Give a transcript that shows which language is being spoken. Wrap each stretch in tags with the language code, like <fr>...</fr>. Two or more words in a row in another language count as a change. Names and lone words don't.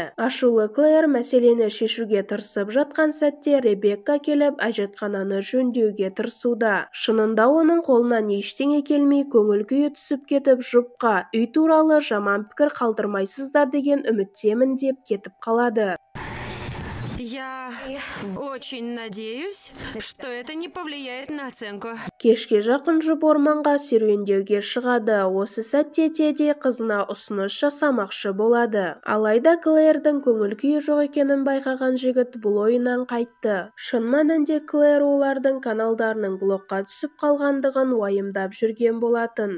<kk>Ашулы Клэр мәселені шешуге тырысып жатқан сәтте Ребекка келіп әжетхананы жөндеуге тырысуда. Шынында оның қолынан ештеңе келмей көңіл күйі түсіп кетіп жұпқа үй туралы жаман пікір қалдырмайсыздар деген үміттемін деп кетіп қалады.</kk> <ru>Я очень надеюсь, что это не повлияет на оценку.</ru> <kk>Кешке жақын жұп орманға серуендеуге шығады. Осы сәтте Тедди қызына ұсыныс жасамақшы болады. Алайда Клэрдің көңіл күйі жоқ екенін байқаған жігіт бұл ойынан қайтты. Шын мәнінде Клэр олардың каналдарының блокқа түсіп қалғандығын уайымдап жүрген болатын.</kk>